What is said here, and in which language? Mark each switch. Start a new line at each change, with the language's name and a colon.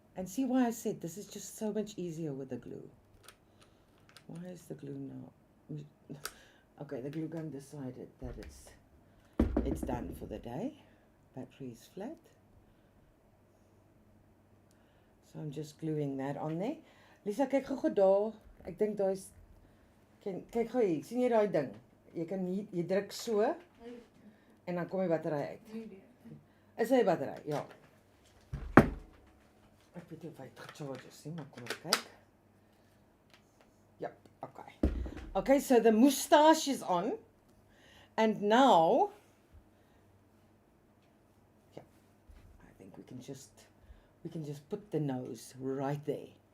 English: And see why I said this is just so much easier with the glue. Why is the glue now? Okay, the glue gun decided that it's done for the day. Battery is flat. So I'm just gluing that on there.
Afrikaans: Lisa, kyk gou daar. Ek dink daar is kyk gou hier. Sien jy daai ding? Jy kan hier, jy druk so en dan kom die battery uit. Is hy battery? Ja. Ek weet nie of hy het gecharge is nie, maar kom ons kyk.
English: Yep, okay. Okay, so the moustache is on. And now, yeah, I think we can just put the nose right there.